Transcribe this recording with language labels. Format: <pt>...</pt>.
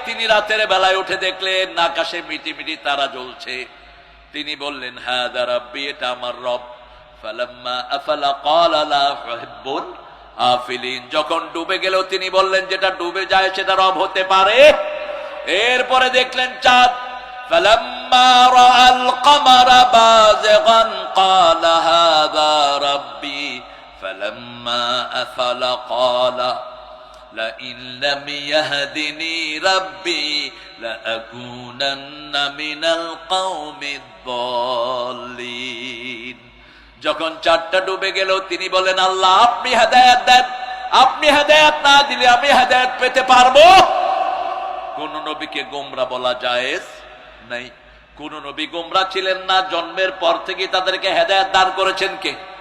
<bn>তিনি রাতের বেলায় উঠে দেখলেন আকাশে মিটি মিটি তারা জ্বলছে। তিনি বললেন,</bn> <ar>হাদা রাব্বি,</ar> <bn>এটা আমার রব।</bn> <ar>ফালাম্মা আফালা ক্বালা লা উহিব্বুল আফিলিন,</ar> <bn>যখন ডুবে গেল তিনি বললেন, যেটা ডুবে যায় সেটা রব হতে পারে। এরপরে দেখলেন চাঁদ।</bn> <ar>فلما رأى القمر بازغا قال هذا ربي فلما أفل قال لئن لم يهدني ربي لأكونن من القوم الضالين।</ar> <bn>যখন চাঁদটা ডুবে গেল তিনি বলেন, আল্লাহ আপনি হেদায়েত দেন, আপনি হেদায়েত না দিলে আমি হেদায়েত পেতে পারবো? কোন নবীকে গোমরা বলা জায়েজ নাই। কোন নবী গোমরা ছিলেন না, জন্মের পর থেকে তাদেরকে হেদায়েত দান করেছেন কে?</bn>